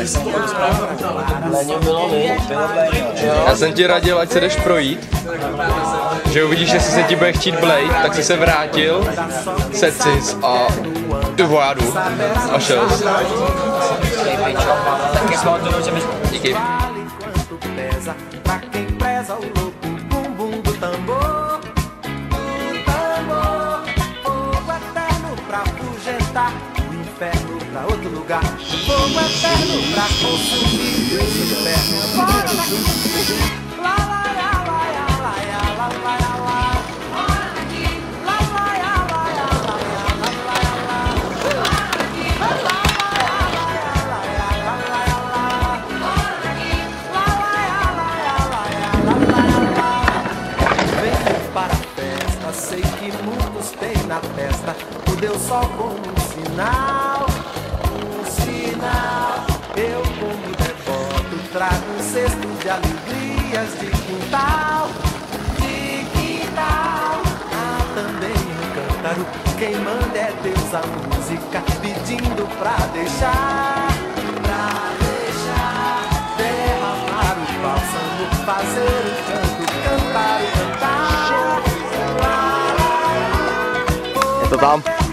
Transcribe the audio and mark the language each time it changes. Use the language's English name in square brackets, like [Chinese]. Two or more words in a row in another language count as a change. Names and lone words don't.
[Czech] Léňo bylo mi. Já jsem ti radil, ať se jdeš projít, že uvidíš, jestli se ti bude chtít blejt, tak jsi se vrátil, sedl sis a ty vojádu a šel jsi. Díky. [Portuguese] Inferno pra outro lugar, fogo eterno pra consumir, inferno fora daqui. La la la la la la la la la la. Fora daqui. La la la la la la la la la. Fora daqui. La la la la la la la la. Fora daqui. La la la la la la la. Venho para a festa, sei que muitos têm na festa o Deus Sol como sinal, eu como devoto trago um cesto de alegrias de quintal, há também um cântaro, quem manda é Deus a música, pedindo pra deixar, derramar o bálsamo, fazer o canto, cantar o cantar, [Czech] Je to tam.